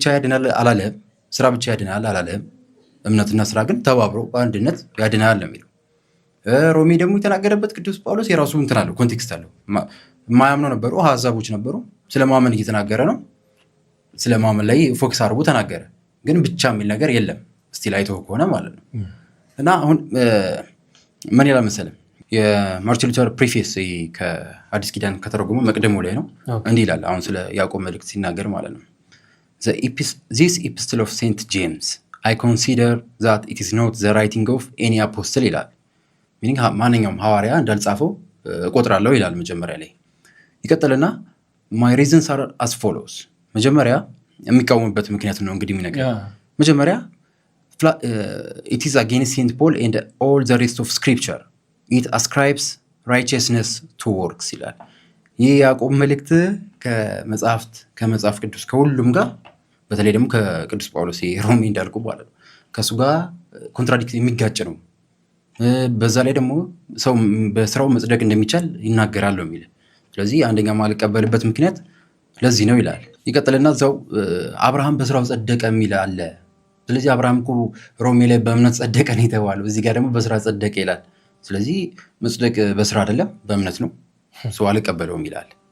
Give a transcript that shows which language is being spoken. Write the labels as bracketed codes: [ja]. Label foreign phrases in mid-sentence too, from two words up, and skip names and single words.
[am] ያድናል አላለህም፣ ስራ ብቻ ያድናል አላለህም። እምነትና ስራ ግን ተባብሮ በአንድነት ያድናል ነው የሚለው። ሮሜ ደግሞ የተናገረበት ቅዱስ ጳውሎስ የራሱ እንትን አለው፣ ኮንቴክስት አለው። የማያምነው ነበሩ፣ ሀሳቦች ነበሩ። ስለማመን እየተናገረ ነው። ስለማመን ላይ ፎክስ አድርጎ ተናገረ። ግን ብቻ የሚል ነገር የለም ስቲል አይተው ከሆነ ማለት ነው። እና አሁን ምን ይላል መሰለህ? የማርቲን ሉተር ፕሪፌስ ከአዲስ ኪዳን ከተረጎመ መቅደሙ ላይ ነው። እንዲህ ይላል አሁን ስለ ያዕቆብ መልእክት ሲናገር ማለት ነው። [en] This epistle of Saint James I consider that it is not the writing of any apostle [am] ይላል። ሚኒንግ ማንኛውም ሐዋርያ እንዳልጻፈው እቆጥራለሁ ይላል መጀመሪያ ላይ። ይቀጥልና [en] my reasons are as follows። [am] መጀመሪያ የሚቃወምበት ምክንያት ነው እንግዲህ የሚነገር መጀመሪያ [en] it is against Saint Paul and all the rest of scripture it ascribes righteousness to works [am] ይላል። ይህ ያዕቆብ መልእክት ከመጽሐፍ ቅዱስ ከሁሉም ጋር በተለይ ደግሞ ከቅዱስ ጳውሎስ ሮሜ እንዳልኩ ማለት ነው ከእሱ ጋር ኮንትራዲክት የሚጋጭ ነው። በዛ ላይ ደግሞ ሰው በስራው መጽደቅ እንደሚቻል ይናገራል ነው የሚል። ስለዚህ አንደኛ ማልቀበልበት ምክንያት ለዚህ ነው ይላል። ይቀጥልና እዛው አብርሃም በስራው ጸደቀ የሚል አለ። ስለዚህ አብርሃም እኮ ሮሜ ላይ በእምነት ጸደቀ ነው የተባለው፣ እዚህ ጋር ደግሞ በስራ ጸደቀ ይላል። ስለዚህ መጽደቅ በስራ አይደለም በእምነት ነው፣ ሰው አልቀበለውም ይላል።